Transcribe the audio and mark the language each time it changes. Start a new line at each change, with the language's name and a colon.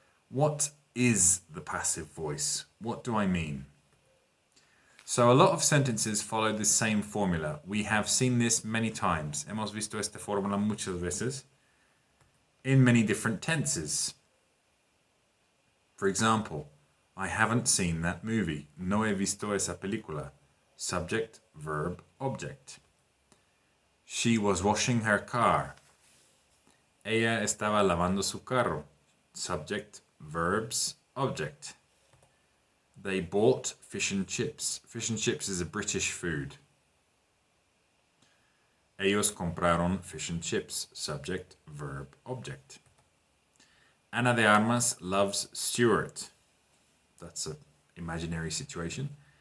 English: What is the passive voice? What do I mean? So a lot of sentences follow the same formula. We have seen this many times.
Spanish: Hemos visto esta fórmula muchas veces
English: in many different tenses. For example, I haven't seen that movie.
Spanish: No he visto esa película.
English: Subject, verb, object. She was washing her car.
Spanish: Ella estaba lavando su carro.
English: Subject, verbs, object. They bought fish and chips. Fish and chips is a British food.
Spanish: Ellos compraron
English: fish and chips. Subject, verb, object. Ana de Armas loves Stuart. That's an imaginary situation.